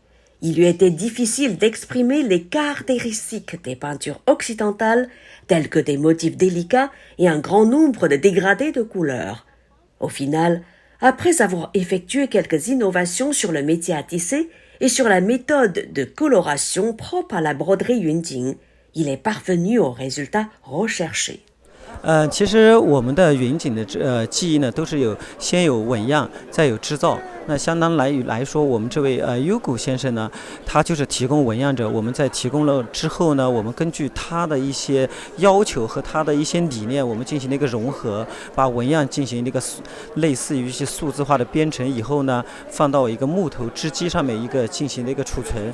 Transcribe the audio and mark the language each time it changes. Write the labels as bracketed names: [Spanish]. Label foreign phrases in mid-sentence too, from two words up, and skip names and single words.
[French] Il lui était difficile d'exprimer les caractéristiques des peintures occidentales, telles que des motifs délicats et un grand nombre de dégradés de couleurs. Au final, après avoir effectué quelques innovations sur le métier à tisser et sur la méthode de coloration propre à la broderie Yunjing, il est parvenu au résultat recherché. [Chinese] 其实我们的云锦的技艺呢，都是先有纹样，再有制造。那相当来说，我们这位Hugo先生呢，他就是提供纹样者。我们在提供了之后呢，我们根据他的一些要求和他的一些理念，我们进行了一个融合，把纹样进行了一个类似于一些数字化的编程以后呢，放到一个木头织机上面进行了一个储存。